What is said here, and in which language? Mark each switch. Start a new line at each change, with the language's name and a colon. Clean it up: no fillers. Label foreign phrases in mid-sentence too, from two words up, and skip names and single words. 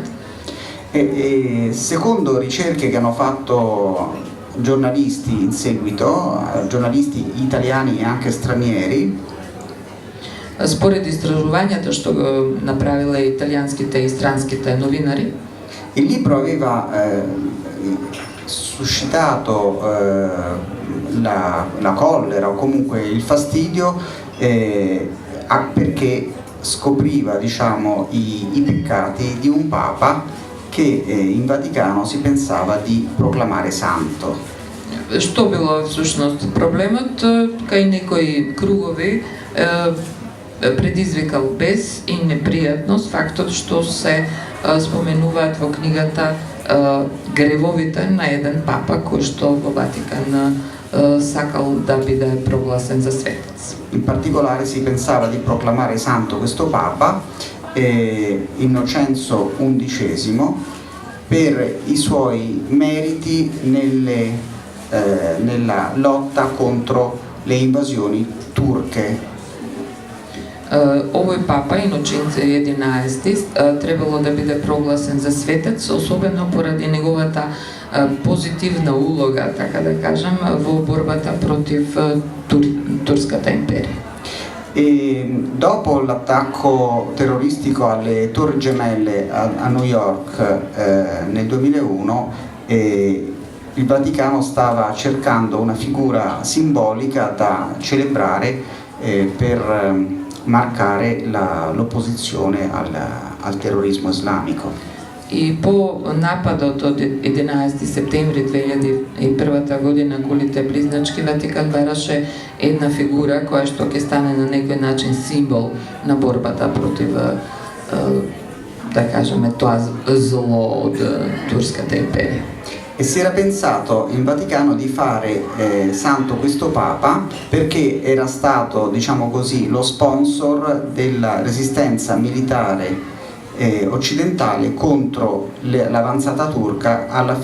Italian: E secondo ricerche che hanno fatto giornalisti in seguito, giornalisti italiani e anche stranieri,
Macedonian: според истражувањата што го направиле италијанските и странските новинари,
Italian: il libro aveva suscitato la collera o comunque il fastidio perché scopriva, diciamo, i peccati di un papa che in Vaticano si pensava di proclamare santo.
Macedonian: Што било всушност проблемот? Кај некои кругови предизвикал бес и непријатност фактот што се споменуваат во книгата гревовите на еден папа кој што во Ватикан сакал да биде прогласен за светец.
Italian: In particolare si pensava di proclamare santo questo papa, Innocenzo XI, per i suoi meriti nella lotta contro le invasioni turche.
Macedonian: Овој папа, Иноченце 11, требало да биде прогласен за светец, особено поради неговата позитивна улога, така да кажем, во борбата против Турската империја.
Italian: E dopo l'attacco terroristico alle Torri Gemelle a New York nel 2001, il Vaticano stava cercando una figura simbolica da celebrare per marcare l'opposizione al terrorismo islamico.
Macedonian: И по нападот од 11 септември 2001 година кулите близначки, Ватикан бараше една фигура која што ќе стане на некој начин символ на борбата против, да кажеме, тоа зло од турската империја.
Italian: E si era pensato in Vaticano di fare santo questo Papa perché era stato, diciamo così, lo sponsor della resistenza militare occidentale contro l'avanzata turca alla